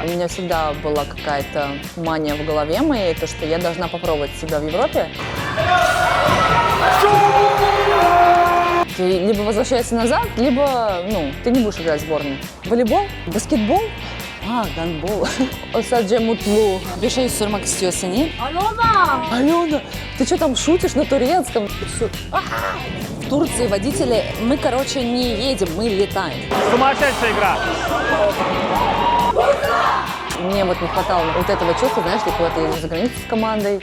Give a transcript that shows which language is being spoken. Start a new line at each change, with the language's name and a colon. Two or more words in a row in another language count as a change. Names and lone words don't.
Russian: У меня всегда была какая-то мания в голове моей, то, что я должна попробовать себя в Европе. Ты либо возвращаешься назад, либо, ты не будешь играть в сборной. Волейбол, баскетбол, гандбол.
Turkish: Sadece mutlu. Bir şey sormak istiyorsun.
Russian: Алена, ты что там шутишь на турецком? В Турции водители, мы, не едем, мы летаем. Сумасшедшая игра! Мне вот не хватало вот этого чувства, знаешь, ты куда-то едешь за границу с командой.